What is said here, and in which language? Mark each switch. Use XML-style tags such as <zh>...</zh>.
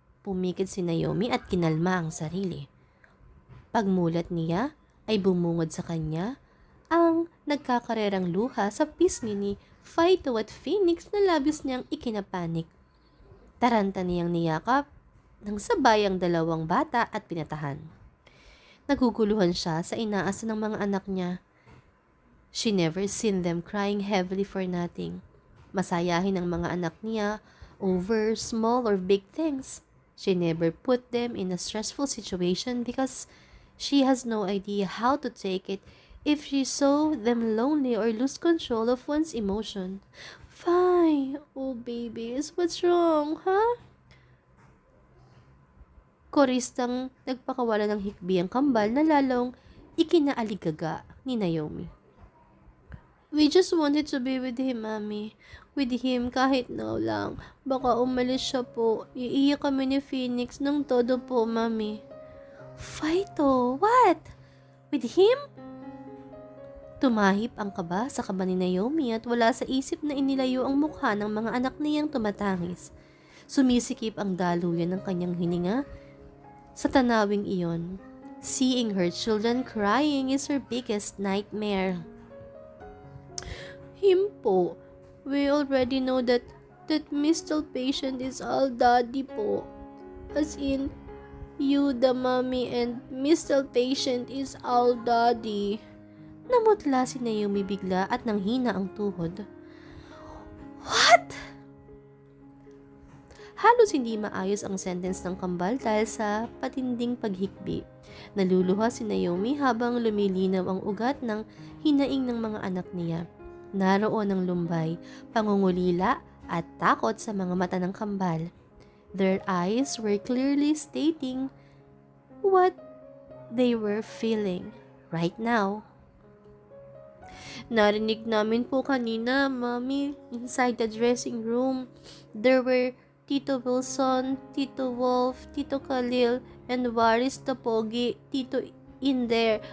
<tl>Pumikit si Naomi at kinalma ang sarili. Pagmulat niya ay bumungod sa kanya ang nagkakarerang luha sa pisngi ni Faito at Phoenix na labis niyang ikinapanik. Taranta niyang niyakap ng sabay ang dalawang bata at pinatahan. Naguguluhan siya sa inaasa ng mga anak niya.</tl> <en>She never seen them crying heavily for nothing.</en> <tl>Masayahin ang mga anak niya</tl> <en>over small or big things. She never put them in a stressful situation because she has no idea how to take it if she saw them lonely or lose control of one's emotion. Fine. Oh, babies, what's wrong, huh?</en> <tl>Koristang nagpakawala ng hikbi ang kambal na lalong ikinaaligaga ni Naomi.</tl> <en>We just wanted to be with him, Mami. With him</en> <tl>kahit now lang. Baka umalis siya po. Iiyak kami ni Phoenix ng todo po, Mami. Faito,</tl> <en>what? With him?</en> <tl>Tumahip ang kaba sa kaba ni Naomi at wala sa isip na inilayo ang mukha ng mga anak niyang tumatangis. Sumisikip ang daluyan ng kanyang hininga sa tanawing iyon.</tl> <en>Seeing her children crying is her biggest nightmare. Him po. We already know that Mr. Patient is all daddy po. As in, you the mommy and Mr. Patient is all daddy.</en> <tl>Namutla si Naomi bigla at nanghina ang tuhod.</tl> <en>What?</en> <tl>Halos hindi maayos ang sentence ng kambal dahil sa patinding paghikbi. Naluluha si Naomi habang lumilinaw ang ugat ng hinaing ng mga anak niya. Naroon ang lumbay, pangungulila at takot sa mga mata ng kambal.</tl> <en>Their eyes were clearly stating what they were feeling right now.</en> <tl>Narinig namin po kanina, Mommy,</tl> <en>inside the dressing room. There were Tito Wilson, Tito Wolf, Tito Khalil, and Waris Tapogi, Tito in there.</en>